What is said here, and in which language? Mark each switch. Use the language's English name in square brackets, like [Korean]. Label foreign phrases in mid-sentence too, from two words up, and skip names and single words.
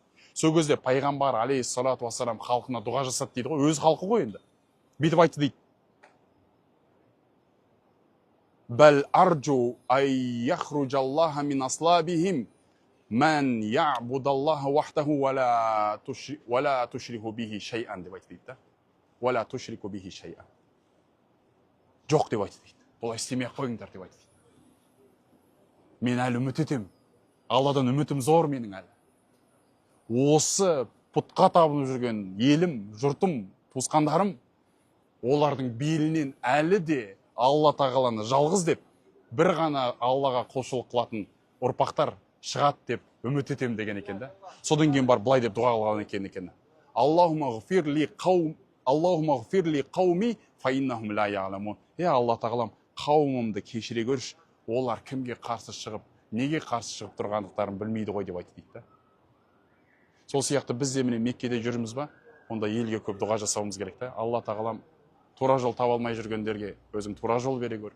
[Kazakh] Сол кезде пайғамбар [Arabic] عليه الصلاة والسلام [Kazakh] халқына дұға жасады дейді ғой, өз халқы ғой енді. Бүйтіп айтты дейді. [Arabic] بل أرجو أن يخرج الله من أصلابهم من يعبد الله وحده ولا يشرك به شيئا деп айтты дейді да. ولا تشرك به شيئا. [Kazakh] Жоқ деп айтты дейді. Бұлай істемей қойыңдар деп айтты дейді. Мен әлі үміт етемін. Алладан үмітім зор менің әлі. Осы пұтқа табынып жүрген елім, жұртым, туысқандарым, олардың белінен әлі де Алла тағаланы жалғыз деп, бір ғана Аллаға құлшылық қылатын ұрпақтар шығады деп үміт етемін деген екен да. Содан кейін бар былай деп дұға қылған екен. [Arabic] اللهم اغفر لقومي فإنهم لا يعلمون. [Kazakh] Алла тағалам, қауымымды кешіре көрші, олар кімге қарсы шығып, неге қарсы шығып тұрғандықтарын білмейді ғой деп айтты дейді. Сол сияқты біз де міне Меккеде жүрміз ба, онда елге көп дұға жасауымыз керек та. Алла тағалам тура жол таба алмай жүргендерге өзің тура жол бере көр.